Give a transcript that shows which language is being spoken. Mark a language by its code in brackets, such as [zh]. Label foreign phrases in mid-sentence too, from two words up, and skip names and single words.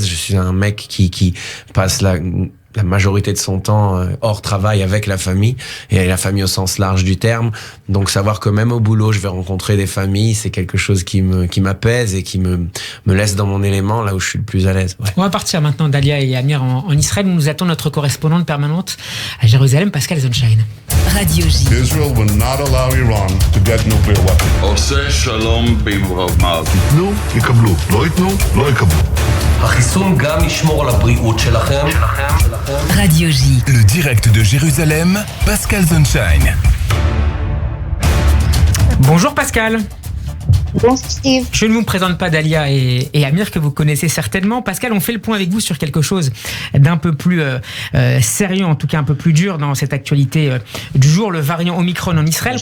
[fr] Je suis un mec qui passe la majorité de son temps hors travail avec la famille, et la famille au sens large du terme. Donc savoir que même au boulot, je vais rencontrer des familles, c'est quelque chose qui m'apaise et qui me laisse dans mon élément, là où je suis le plus à l'aise. Ouais. On va partir maintenant, Dalia et Amir, en Israël. Nous attend notre correspondante permanente à Jérusalem, Pascal Zonshine. Radio J. [en] Israel will not allow Iran to get nuclear weapons. [he] עושה שלום במרומיו. ייתנו, יקבלו. לא ייתנו, לא יקבלו. החיסון גם ישמור על הבריאות שלכם. [fr] Radio J. Le direct de Jérusalem, Pascal Zonshine. Bonjour Pascal. Bonjour Steve. Je ne vous présente pas Dalia et Amir, que vous connaissez certainement. Pascal, on fait le point avec vous sur quelque chose d'un peu plus sérieux, en tout cas un peu plus dur dans cette actualité du jour, le variant Omicron en Israël.